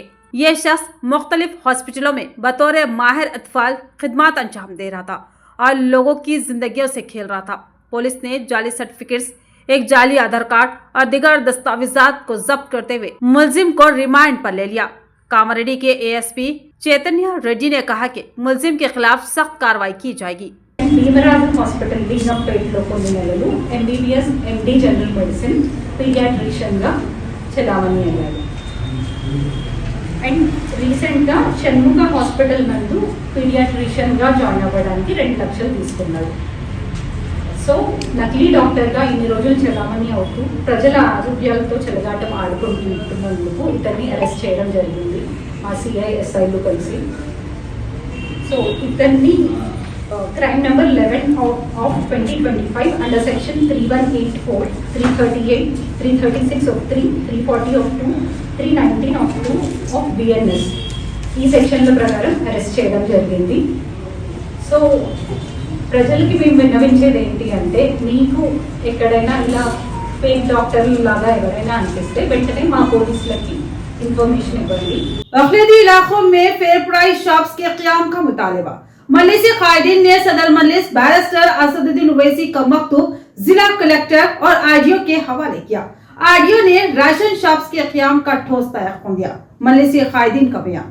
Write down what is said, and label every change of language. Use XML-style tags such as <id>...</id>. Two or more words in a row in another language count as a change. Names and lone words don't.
<ur>یہ شخص مختلف ہاسپٹلوں میں بطور ماہر اطفال خدمت انجام دے رہا تھا اور لوگوں کی زندگیوں سے کھیل رہا تھا. پولیس نے جعلی سرٹیفکیٹس، ایک جعلی آدھار کارڈ اور دیگر دستاویزات کو ضبط کرتے ہوئے ملزم کو ریمانڈ پر لے لیا. کاماریڈی کے ASP چیتنیہ ریڈی نے کہا کہ ملزم کے خلاف سخت کارروائی کی جائے گی.</ur> <te>భీమరాజు హాస్పిటల్ లింగంపేటలో కొన్ని నెలలు MBBS MD</te> <en>general medicine</en> <te>పీడియాట్రిషియన్గా చలామణి అయ్యాడు.</te> <en>and recently</en> <te>షణ్ముఖ హాస్పిటల్ నందు పీడియాట్రిషియన్గా జాయిన్ అవ్వడానికి 2 లక్షలు తీసుకున్నాడు. సో నకిలీ డాక్టర్గా ఇన్ని రోజులు చలామణి అవుతూ ప్రజల ఆరోగ్యాలతో చెలగాటం ఆడుకుంటున్నందుకు ఇతన్ని అరెస్ట్ చేయడం జరిగింది మా CI SIలు కలిసి. సో ఇతన్ని</te> <en>crime number 11 of 2025 under section 3184, 338, 336 of 3, 340 of 2, 319 of 2 of BNS</en> <te>ఈ సెక్షన్ల ప్రకారం అరెస్ట్ చేయడం జరిగింది. సో ప్రజలకి మేము విన్నవించేది ఏంటి అంటే మీకు ఎక్కడైనా ఇలా</te> <en>fake doctors</en> <te>లాగా ఎవరైనా అనిపిస్తే వెంటనే మా పోలీసులకి ఇన్ఫర్మేషన్ ఇవ్వండి.</te> <ur>اقلیتی علاقوں میں</ur> <en>fair price shops</en> <ur>کے قیام کا مطالبہ. مجلس قائدین نے صدر مجلس بیرسٹر اسدالدین اویسی کا مکتوب ضلع کلکٹر اور RDO کے حوالے کیا. RDO ने</ur> <en>ration shops</en> <ur>کے قیام کا ٹھوس تیقن دیا. مجلس قائدین کا بیان.</ur>